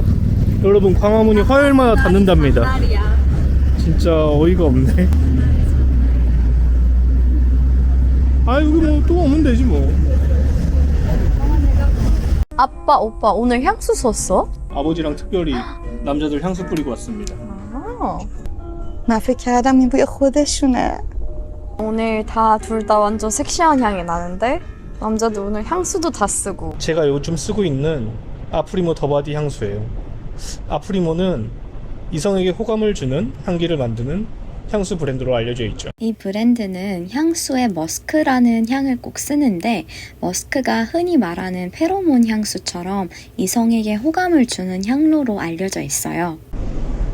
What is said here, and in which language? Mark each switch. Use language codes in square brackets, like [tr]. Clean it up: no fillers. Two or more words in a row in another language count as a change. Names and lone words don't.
[ko] 여러분 광화문이 화요일마다 닫는답니다. 진짜 어이가 없네. 아 여기 뭐 또 오면 되지 뭐. 아빠 오빠 오늘 향수 썼어? 아버지랑 특별히 남자들 향수 뿌리고 왔습니다. [fa] من فکر کردم این بوی خودشونه. [ko] 오늘 다 둘 다 완전 섹시한 향이 나는데 남자들 오늘 향수도 다 쓰고. 제가 요즘 쓰고 있는 아프리모 더바디 향수예요. 아프리모는 이성에게 호감을 주는 향기를 만드는 향수 브랜드로 알려져 있죠. 이 브랜드는 향수에 머스크라는 향을 꼭 쓰는데 머스크가 흔히 말하는 페로몬 향수처럼 이성에게 호감을 주는 향로로 알려져 있어요.